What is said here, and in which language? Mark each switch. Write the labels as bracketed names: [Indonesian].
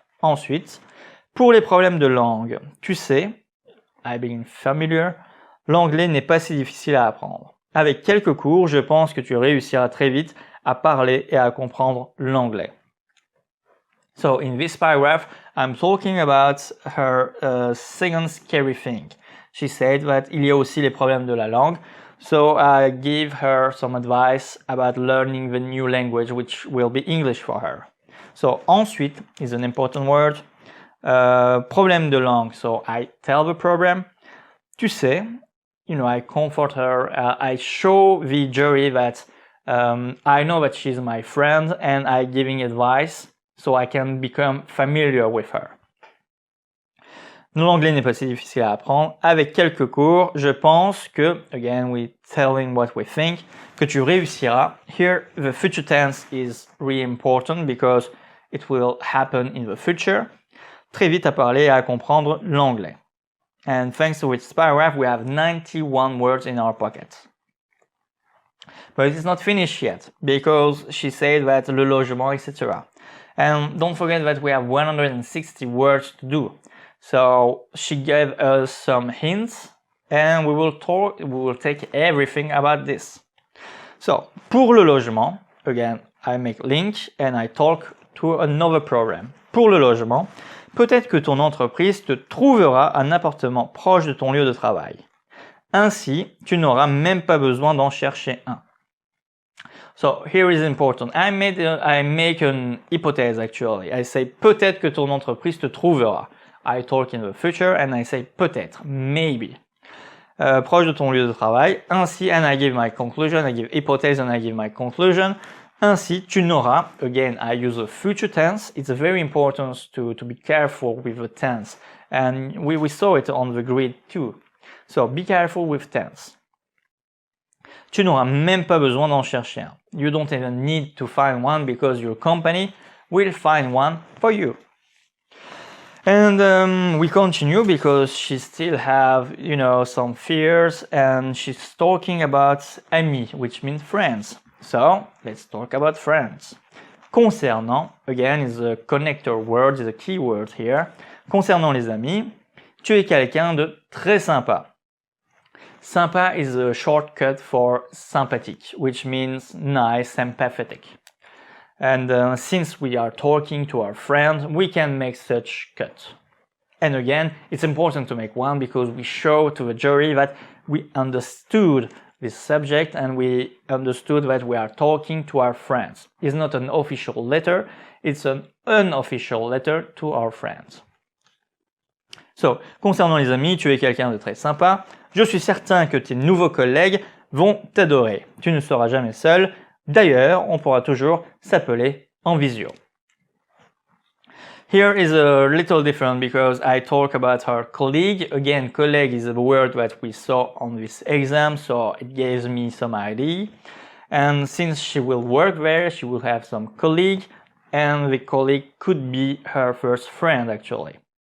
[French] Ensuite, pour les problèmes de langue, tu sais, [English] I begin familiar, [French] l'anglais n'est pas si difficile à apprendre. Avec quelques cours, je pense que tu réussiras très vite à parler et à comprendre l'anglais. [English] So, in this paragraph, I'm talking about her second scary thing. She said that [French] il y a aussi les problèmes de la langue. [English] So I give her some advice about learning the new language, which will be English for her. So ensuite is an important word. [French] Problème de langue. [English] So I tell the problem. [French] Tu sais, [English] I comfort her. I show the jury that I know that she's my friend and I giving advice so I can become familiar with her. [French] L'anglais n'est pas si difficile à apprendre. Avec quelques cours, je pense que, [English] again, we telling what we think, [French] que tu réussiras. [English] Here, the future tense is really important because it will happen in the future. [French] Très vite à parler et à comprendre l'anglais. [English] And thanks to this paragraph, we have 91 words in our pocket. But it's not finished yet because she said that [French] le logement, [English] etc. And don't forget that we have 160 words to do. So she gave us some hints and we will take everything about this. So, [French] pour le logement, [English] again, I make link and I talk to another program. [French] Pour le logement, peut-être que ton entreprise te trouvera un appartement proche de ton lieu de travail. Ainsi, tu n'auras même pas besoin d'en chercher un. [English] So here is important. I make an hypothèse actually. I say [French] peut-être que ton entreprise te trouvera. [English] I talk in the future and I say peut-être, maybe. [French] Proche de ton lieu de travail. [English] Ainsi, and I give my conclusion, I give hypothèse and I give my conclusion. [French] Ainsi, tu n'auras, [English] again, I use a future tense. It's very important to be careful with the tense. And we saw it on the grid too. So be careful with tense. [French] Tu n'auras même pas besoin d'en chercher un. [English] You don't even need to find one because your company will find one for you. And we continue because she still have, some fears, and she's talking about amis, which means friends. So let's talk about friends. Concernant, again, is a connector word, is a key word here. [French] Concernant les amis, tu es quelqu'un de très sympa. [English] Sympa is a shortcut for sympathetic, which means nice, empathetic. And since we are talking to our friend, we can make such cut. And again, it's important to make one because we show to the jury that we understood this subject and we understood that we are talking to our friends. It's not an official letter, it's an unofficial letter to our friends. [French] So, concernant les amis, tu es quelqu'un de très sympa. Je suis certain que tes nouveaux collègues vont t'adorer. Tu ne seras jamais seul. D'ailleurs, on pourra toujours s'appeler en visio. [English] Here is a little different because I talk about her colleague. Again, colleague is a word that we saw on this exam, so it gives me some idea. And since she will work there, she will have some colleague, and the colleague could be her first friend actually.